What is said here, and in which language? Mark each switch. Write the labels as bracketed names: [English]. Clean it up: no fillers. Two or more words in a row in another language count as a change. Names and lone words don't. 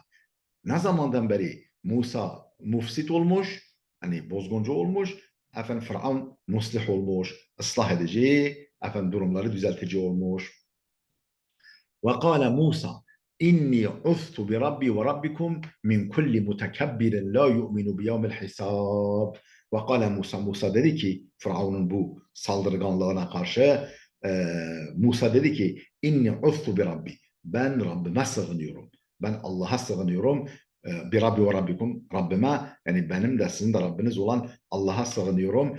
[Turkish] Ne zamandan beri Musa mufsit olmuş, hani bozguncu olmuş, Firavun muslih olmuş, ıslah edici, durumları düzeltici olmuş. [Arabic] وقال موسى إني عذت بربي وربكم من كل متكبر لا يؤمن بيوم الحساب. وقال موسى [Turkish] dedi ki, Firavun'un bu saldırganlığına karşı Musa dedi ki, [Arabic] إني عذت بربي. [Turkish] Ben Rabbime sığınıyorum. Ben Allah'a sığınıyorum. Bir [Arabic] ربي وربكم, [Turkish] Rabbime, yani benim de sizin de Rabbiniz olan Allah'a sığınıyorum.